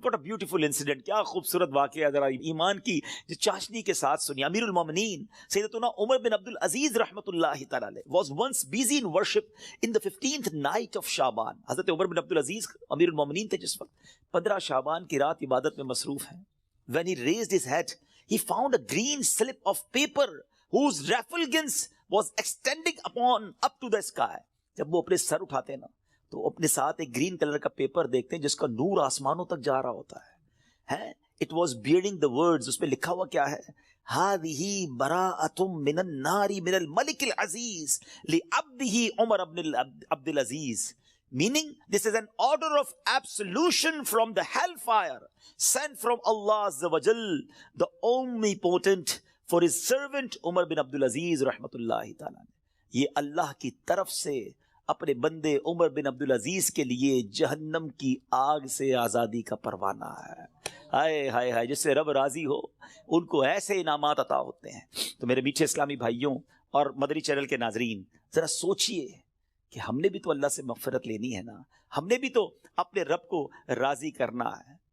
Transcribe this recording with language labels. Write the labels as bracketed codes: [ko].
[en] What a beautiful incident، [ur] کیا خوبصورت واقعہ، ذرا ایمان کی جو چاشنی کے ساتھ سنیے. [en] امیر المومنین سیدتنا عمر بن عبد العزیز رحمۃ اللہ تعالی علیہ was once busy in worship in the 15th night of شعبان. [ur] حضرت عمر بن عبد العزیز امیر المومنین تھے جس وقت 15 شعبان کی رات عبادت میں مصروف ہیں. [en] When he raised his head he found a green slip of paper whose refulgence was extending up to the sky. [ur] جب وہ اپنے سر اٹھاتے ہیں نا تو اپنے ساتھ ایک گرین کلر کا پیپر دیکھتے ہیں جس کا نور آسمانوں تک جا رہا ہوتا ہے. [en] It was bearing the words، [ur] اس پہ لکھا ہوا کیا ہے؟ [ar] هذه براءة من النار من الملك العزيز لعبده عمر بن عبد العزيز. [en] Meaning this is an order of absolution from the hellfire sent from Allah Azza wa Jal, the omnipotent, for his servant Umar bin Abdul Aziz rahmatullahi ta'ala. [ur] یہ اللہ کی طرف سے اپنے بندے عمر بن عبد العزیز کے لیے جہنم کی آگ سے آزادی کا پروانہ ہے. ہائے ہائے ہائے، جس سے رب راضی ہو ان کو ایسے انعامات عطا ہوتے ہیں. تو میرے میٹھے اسلامی بھائیوں اور مدری چینل کے ناظرین، ذرا سوچئے کہ ہم نے بھی تو اللہ سے مغفرت لینی ہے نا، ہم نے بھی تو اپنے رب کو راضی کرنا ہے.